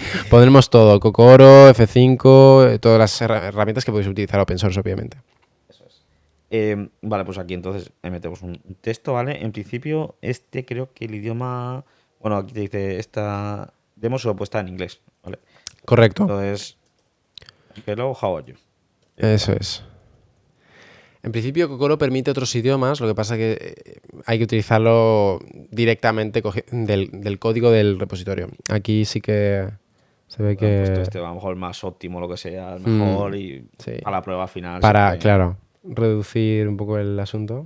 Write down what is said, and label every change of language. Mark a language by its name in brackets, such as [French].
[Spanish] Pondremos todo, Kokoro, F5, todas las herramientas que podéis utilizar open source, obviamente. Eso es. Vale, pues aquí entonces metemos un texto, ¿vale? En principio, creo que el idioma... Bueno, aquí te dice, esta demo solo puesta en inglés, ¿vale? Correcto. Entonces, [English] hello, how are you? [Spanish] Eso es. En principio, Kokoro permite otros idiomas, lo que pasa que hay que utilizarlo directamente del código del repositorio. Aquí sí que se ve que... Han puesto a lo mejor el más óptimo, lo que sea, el mejor y sí. a la prueba final. Para, claro, reducir un poco el asunto.